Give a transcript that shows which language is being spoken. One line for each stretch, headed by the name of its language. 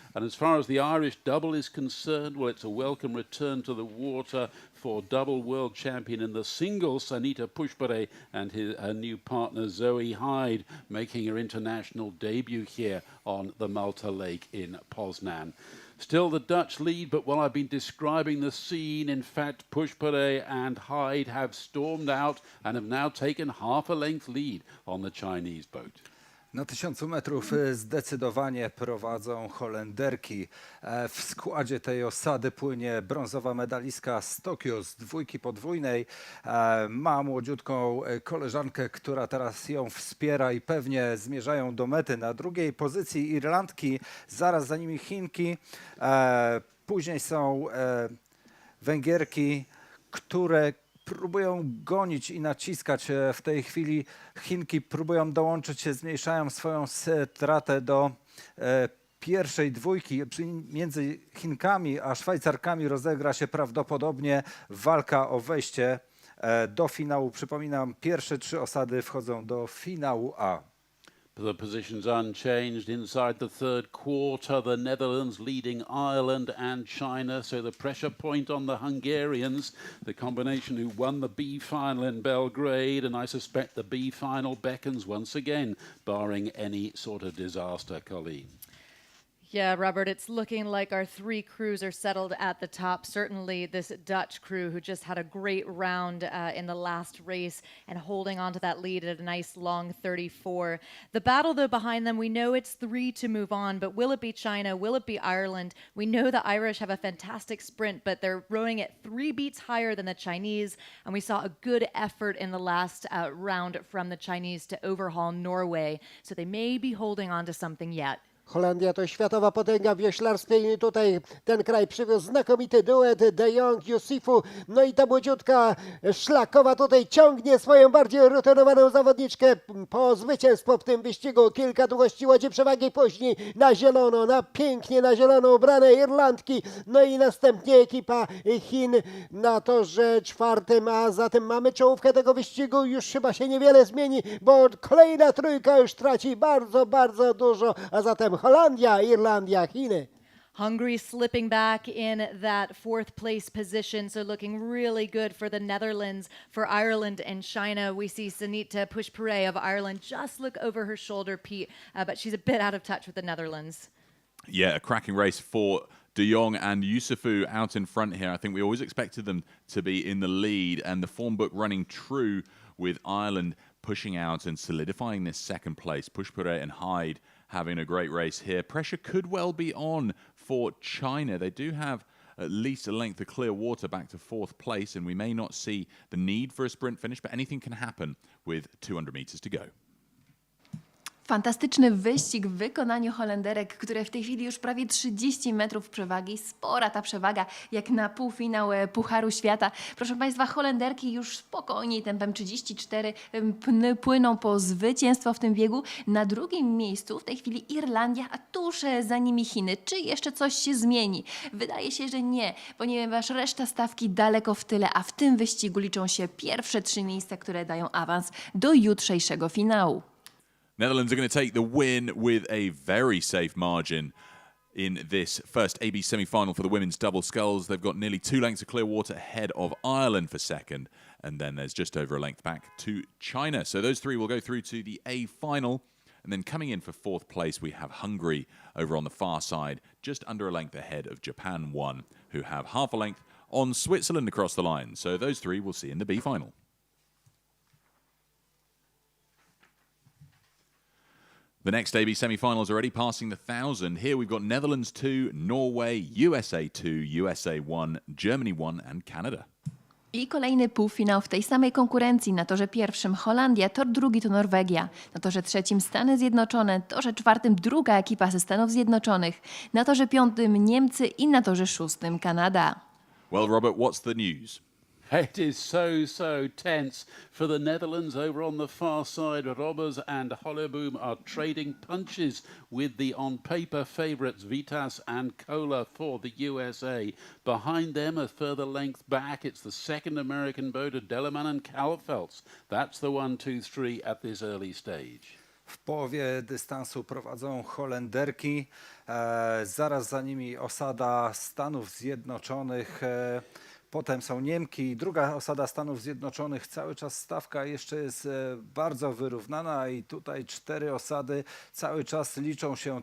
English: And as far as the Irish double is concerned, well, it's a welcome return to the water for double world champion in the singles, Sanita Pushpare, and her new partner Zoe Hyde, making her international debut here on the Malta Lake in Poznan. Still the Dutch lead, but while I've been describing the scene, in fact, Pushpare and Hyde have stormed out and have now taken half a length lead on the Chinese boat.
Polish: Na 1000 metrów zdecydowanie prowadzą Holenderki. W składzie tej osady płynie brązowa medalistka z Tokio z dwójki podwójnej. Ma młodziutką koleżankę, która teraz ją wspiera i pewnie zmierzają do mety. Na drugiej pozycji Irlandki, zaraz za nimi Chinki. Później są Węgierki, które próbują gonić i naciskać w tej chwili. Chinki próbują dołączyć się, zmniejszają swoją stratę do pierwszej dwójki. Między Chinkami a Szwajcarkami rozegra się prawdopodobnie walka o wejście do finału. Przypominam, pierwsze 3 osady wchodzą do finału A.
English: The positions unchanged inside the third quarter. The Netherlands leading Ireland and China. So the pressure point on the Hungarians. The combination who won the B final in Belgrade. And I suspect the B final beckons once again, barring any sort of disaster, Colleen. Yeah, Robert, it's looking like our three crews are settled at the top. Certainly this Dutch crew who just had a great round in the last race and holding on to that lead at a nice long 34. The battle, though, behind them, we know it's three to move on, but will it be China? Will it be Ireland? We know the Irish have a fantastic sprint, but they're rowing at 3 beats higher than the Chinese, and we saw a good effort in the last round from the Chinese to overhaul Norway, so they may be holding on to something yet.
Polish: Holandia to światowa potęga w wioślarstwie i tutaj ten kraj przywiózł znakomity duet De Jong, Yusufu. No i ta młodziutka Szlakowa tutaj ciągnie swoją bardziej rutynowaną zawodniczkę po zwycięstwo w tym wyścigu. Kilka długości łodzi przewagi, później na zielono, pięknie na zielono ubrane Irlandki. No i następnie ekipa Chin na torze czwartym, a zatem mamy czołówkę tego wyścigu. Już chyba się niewiele zmieni, bo kolejna trójka już traci bardzo, bardzo dużo, a zatem Holandia, Irlandia, Chiny.
English: Hungary slipping back in that fourth place position, so looking really good for the Netherlands, for Ireland and China. We see Sanita Pushpare of Ireland just look over her shoulder, Pete, but she's a bit out of touch with the Netherlands. Yeah, a cracking race for De Jong and Yusufu out in front here. I think we always expected them to be in the lead, and the form book running true with Ireland pushing out and solidifying this second place. Pushpare and Hyde having a great race here. Pressure could well be on for China. They do have at least a length of clear water back to fourth place, and we may not see the need for a sprint finish, but anything can happen with 200 meters to go.
Polish: Fantastyczny wyścig w wykonaniu Holenderek, które w tej chwili już prawie 30 metrów przewagi. Spora ta przewaga, jak na półfinał Pucharu Świata. Proszę Państwa, Holenderki już spokojniej tempem 34 płyną po zwycięstwo w tym biegu. Na drugim miejscu w tej chwili Irlandia, a tuż za nimi Chiny. Czy jeszcze coś się zmieni? Wydaje się, że nie, ponieważ reszta stawki daleko w tyle, a w tym wyścigu liczą się pierwsze 3 miejsca, które dają awans do jutrzejszego finału.
English: Netherlands are going to take the win with a very safe margin in this first AB semi-final for the women's double sculls. They've got nearly 2 lengths of clear water ahead of Ireland for second, and then there's just over a length back to China. So those three will go through to the A final, and then coming in for fourth place we have Hungary over on the far side, just under a length ahead of Japan 1, who have half a length on Switzerland across the line. So those three we'll see in the B final. The next AB semi-finals already passing the 1,000. Here we've got Netherlands 2, Norway, USA 2, USA 1, Germany 1 and Canada.
Polish: I kolejny półfinał w tej samej konkurencji. Na torze pierwszym Holandia, tor drugi to Norwegia. Na torze trzecim Stany Zjednoczone, torze czwartym druga ekipa ze Stanów Zjednoczonych. Na torze piątym Niemcy i na torze szóstym Kanada.
English: Well, Robert, what's the news? It is so tense for the Netherlands over on the far side. Robbers and Holleboom are trading punches with the on-paper favourites Vitas and Kohler for the USA. Behind them, a further length back, it's the second American boat of Delleman and Kalfelts. That's the 1, 2, 3 at this early stage.
Polish: W połowie dystansu prowadzą Holenderki, zaraz za nimi osada Stanów Zjednoczonych. Potem są Niemki, druga osada Stanów Zjednoczonych. Cały czas stawka jeszcze jest bardzo wyrównana i tutaj 4 osady cały czas liczą się.